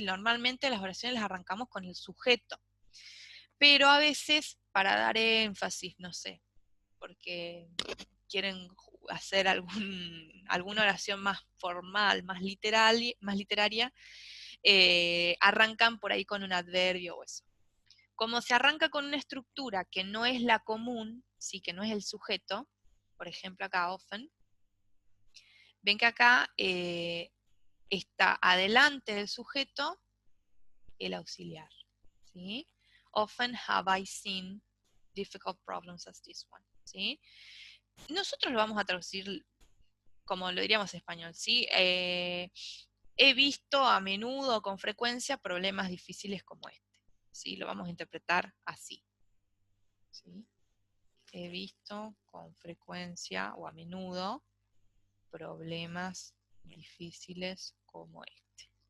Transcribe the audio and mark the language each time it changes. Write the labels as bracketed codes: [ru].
[es] Normalmente las oraciones las arrancamos con el sujeto, pero a veces, para dar énfasis, no sé, porque quieren hacer alguna oración más formal, más literaria, arrancan por ahí con un adverbio o eso. Como se arranca con una estructura que no es la común, sí, que no es el sujeto, por ejemplo acá often, ven que acá está adelante del sujeto el auxiliar. ¿Sí? [en] Often have I seen difficult problems as this one. [es] ¿Sí? Nosotros lo vamos a traducir como lo diríamos en español. ¿Sí? He visto a menudo, con frecuencia, problemas difíciles como este. ¿Sí? Lo vamos a interpretar así. ¿Sí? He visto con frecuencia o a menudo problemas difíciles como este.